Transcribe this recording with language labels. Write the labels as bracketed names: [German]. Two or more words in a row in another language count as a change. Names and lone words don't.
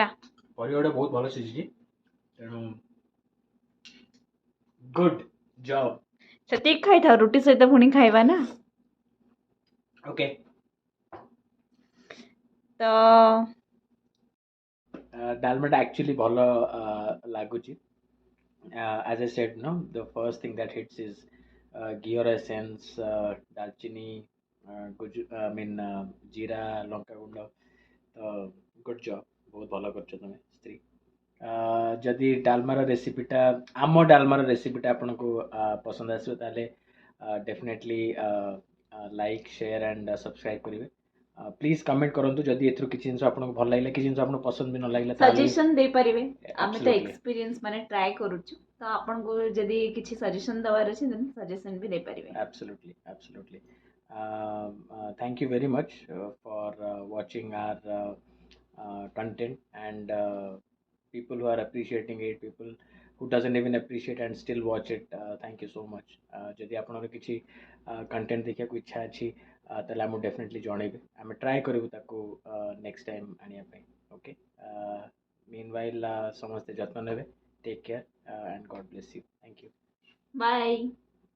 [Odia] ପରିବାଟା ବହୁତ ଭଲ ସିଝିଛି, ତେଣୁ [English] good job. [Odia] ସେତିକି ଖାଇଥାଉ, ରୁଟି ସହିତ ପୁଣି ଖାଇବା ନା। ଓକେ। ତ ଡାଲମାଟା ଆକ୍ଚୁଆଲି ଭଲ ଲାଗୁଛି। [English] As I said, no, the first thing that hits is ghee or essence, dalchini, I mean, jeera, [Odia] ଲଙ୍କା ଗୁଣ୍ଡ। ତ [English] good job, [Odia] ବହୁତ ଭଲ କରୁଛ ତମେ ସ୍ତ୍ରୀ। ଯଦି ଡାଲମାର ରେସିପିଟା, ଆମ ଡାଲମାର ରେସିପିଟା ଆପଣଙ୍କୁ ପସନ୍ଦ ଆସିବ, ତାହେଲେ ଡେଫିନେଟଲି [English] like share and subscribe [Odia] କରିବେ। [English] please comment [Odia] କରନ୍ତୁ ଯଦି ଏଥିରୁ କିଛି ଜିନିଷ ଆପଣଙ୍କୁ ଭଲ ଲାଗିଲା, କିଛି ଜିନିଷ ଆପଣଙ୍କୁ ପସନ୍ଦ ବି ନ ଲାଗିଲା, ତାହେଲେ ସଜେସନ୍ ଦେଇପାରିବେ। ଆମେ ତ absolutely, ଏକ୍ସପିରିଏନ୍ସ ମାନେ ଟ୍ରାଏ କରୁଛୁ, ତ ଆପଣଙ୍କୁ ଯଦି କିଛି ସଜେସନ୍ ଦେବାର ଅଛି ଦେନ୍ ସଜେସନ୍ ବି ଦେଇପାରିବେ। [English] absolutely, absolutely. Thank you very much for watching our content, and people who are appreciating it, people who doesn't even appreciate and still watch it, thank you so much. [Odia] ଯଦି ଆପଣଙ୍କର କିଛି କଣ୍ଟେଣ୍ଟ ଦେଖିବାକୁ ଇଚ୍ଛା ଅଛି, ତାହେଲେ ଆମକୁ ଡେଫିନେଟଲି ଜଣେଇବେ, ଆମେ ଟ୍ରାଏ କରିବୁ ତାକୁ [English] next time [Odia] ଆଣିବା ପାଇଁ। [English] okay, meanwhile [Odia] ସମସ୍ତେ ଯତ୍ନ ନେବେ। [English] take care, and God bless you. Thank you. bye.